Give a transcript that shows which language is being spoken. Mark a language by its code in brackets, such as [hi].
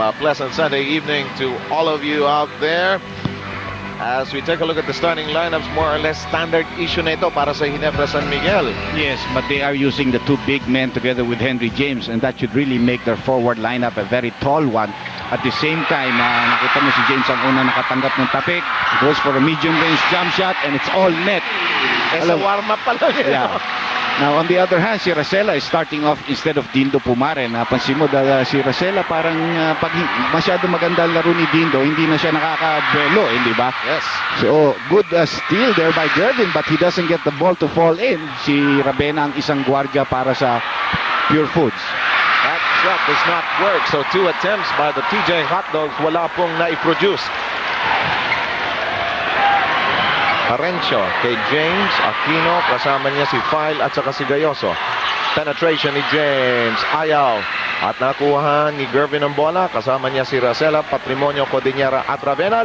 [en] A pleasant Sunday evening to all of you out there. As we take a look at the starting lineups, more or less standard issue [tl] na ito para sa [en] Hinebra San Miguel. Yes, but they are using the two big men together with Henry James and that should really make their forward lineup a very tall one. At the same time, [tl] nakita mo si James ang una nakatanggap ng tapik. [en] Goes for a medium range jump shot and it's all net. [tl] Sa warm-up pa lang yun. [en] Yeah. Now, on the other hand, si Racela is starting off instead of Dindo Pumare. [tl] Napansin mo, si Racela parang pag masyado maganda ang laro ni Dindo, hindi na siya nakakabuelo, hindi ba? [en] Yes. So, good steal there by Gervin, but he doesn't get the ball to fall in. [tl] Si Ravena ang isang gwardiya para sa Pure Foods. [en] That shot does not work. So 2 attempts by the TJ Hotdogs, [tl] wala pong naiproduce. Harencio kay James Aquino, kasama niya si File at saka si Gayoso. Penetration ni James, ayaw. At nakuha ni Gervin ang bola, kasama niya si Racela, Patrimonio, Codinera at Ravena.